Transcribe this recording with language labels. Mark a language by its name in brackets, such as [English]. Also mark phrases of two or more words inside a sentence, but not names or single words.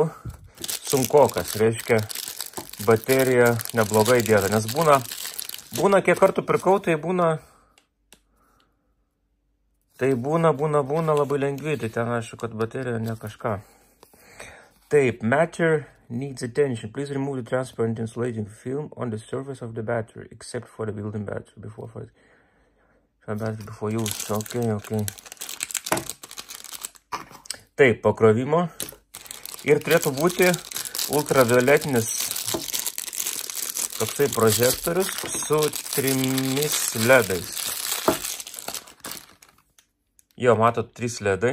[Lithuanian] Sunkokas, reiškia, baterija neblogai dėta. Nes būna kiek kartų pirkau, tai būna labai lengvi. Tai ten aišku, kad baterija ne kažką. Taip, [English] matter needs attention. Please remove the transparent insulating film on the surface of the battery, except for the built-in battery before use. [Lithuanian] Okay. Taip, pakrovimo. Ir turėtų būti ultravioletinis toksai prožektorius su 3 ledais. Jo, matot, 3 ledai.